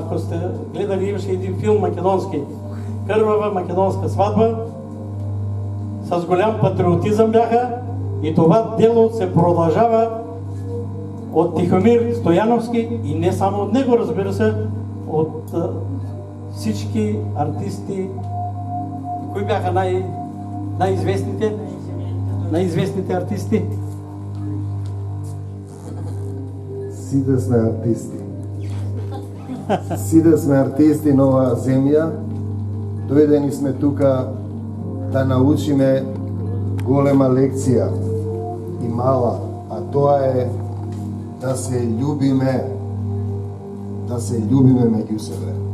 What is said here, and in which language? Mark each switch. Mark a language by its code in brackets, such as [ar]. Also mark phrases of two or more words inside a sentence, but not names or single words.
[bg] Ако сте гледали, имаше един филм македонски, кървава македонска сватба, с голям патриотизъм бяха, и това дело се продължава от Тихомир Стояновски и не само от него, разбира се, от всички артисти. Кои бяха най-известните? Най-известните артисти? [mk] Сите сме артисти. Сите сме артисти на оваа земја. Дојдени сме тука да научиме голема лекција и мала, а тоа е да се љубиме меѓу себе.